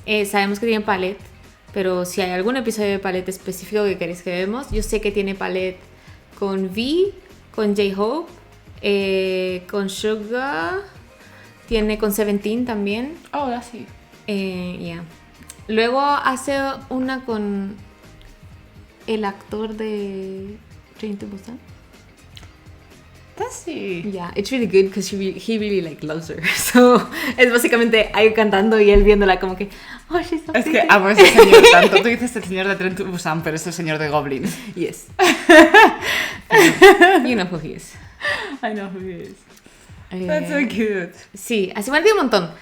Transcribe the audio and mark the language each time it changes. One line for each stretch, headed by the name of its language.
Spanish: Sabemos que tienen Palette, pero si hay algún episodio de Palette específico que queréis que veamos, yo sé que tiene Palette con V, con J-Hope, con Suga, tiene con Seventeen también. Oh, ya sí.
English: Yeah.
Spanish: Luego hace una con el actor de Train to Busan. Casi.
English: Yeah, it's really good because he really like loves her.
Spanish: So, es básicamente ahí cantando y él viéndola como que,
English: oh, she's so
Spanish: Es que
English: pretty.
Spanish: amo a ese señor tanto. Tú dices el señor de Tren to Busan, pero es el señor de Goblin.
English: Yes. You know who he is. I know who he is. That's so cute.
Spanish: Sí, así me ha un montón.